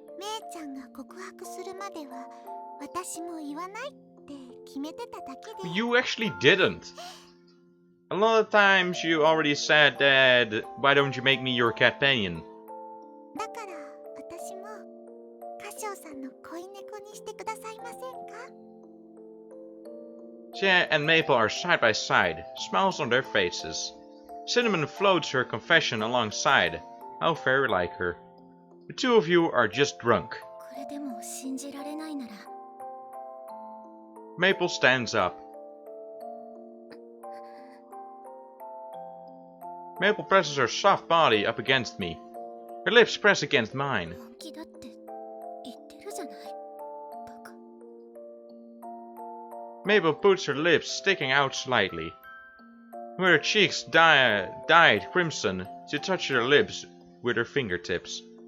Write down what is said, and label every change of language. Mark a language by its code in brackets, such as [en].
[ja] メイちゃんが告白するまでは私も言わないって決めてただけで。 [en] You actually didn't. A lot of times you already said that, why don't you make me your companion? [ja] だから私もカシオさんの恋猫にしてくださいませんか？ [en] Tia and Maple are side by side, smiles on their faces. Cinnamon floats her confession alongside. How very like her. The two of you are just drunk. [ja] これでも信じられないなら [en] Maple stands up. Maple presses her soft body up against me. Her lips press against mine. [ja] 本気だって言ってるじゃないバカ。 [en] Maple puts her lips sticking out slightly. When her cheeks dyed crimson, she touches her lips with her fingertips.